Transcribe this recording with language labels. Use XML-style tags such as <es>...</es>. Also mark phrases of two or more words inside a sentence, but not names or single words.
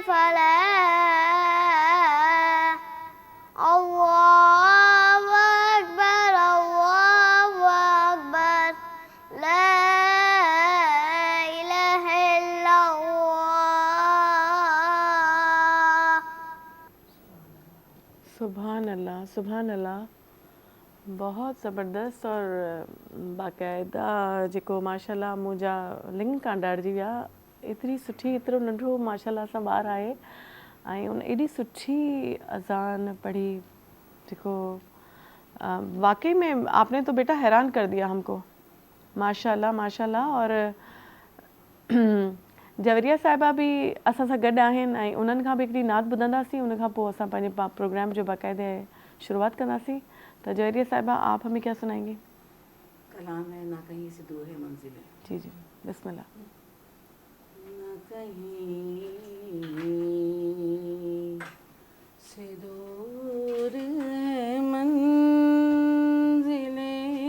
<ar>الفلاح الله أكبر الله أكبر لا إله إلا الله سبحان الله، سبحان الله.</ar> <ur>بہت زبردست اور باقاعدہ</ur> <sd>जेको माशाल्लाह मुंहिंजा लिंग कान ॾाढिजी विया। एतिरी सुठी, एतिरो नंढो माशाल्लाह सां ॿारु आहे ऐं उन एॾी सुठी अज़ान पढ़ी जेको वाकई में</sd> <ur>آپ نے تو بیٹا حیران کر دیا ہم کو,</ur> <ar>ماشاء الله ماشاء الله.</ar> <sd>और जवरिया साहिबा बि असां सां गॾु आहिनि ऐं उन्हनि खां बि हिकिड़ी नात ॿुधंदासीं, उन खां पोइ असां पंहिंजे प्रोग्राम जो बाक़ाइदे शुरुआत कंदासीं।</sd> <ur>تو جویریہ صاحبہ آپ ہمیں کیا سنائیں گی? کلام ہے نا کہیں سے دور ہے منزل ہے. جی جی، بسم اللہ. نا کہیں سے دور ہے منزلیں,</ur>